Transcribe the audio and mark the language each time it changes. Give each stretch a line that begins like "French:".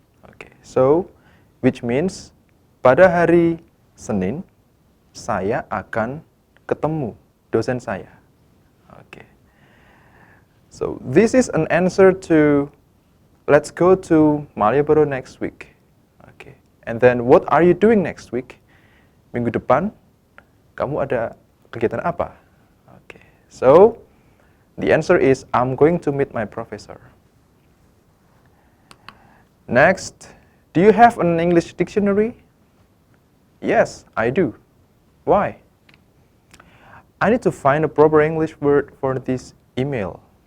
English: Okay, so which means
Indonesian: pada hari Senin, saya akan ketemu dosen saya. Okay.
English: So this is an answer to let's go to Malioboro next week. Okay. And then what are you doing next week?
Indonesian: Minggu depan kamu ada kegiatan apa?
English: Okay. So the answer is I'm going to meet my professor. Next, do you have an English dictionary? Yes, I do. Why? I need to find a proper English word for this email.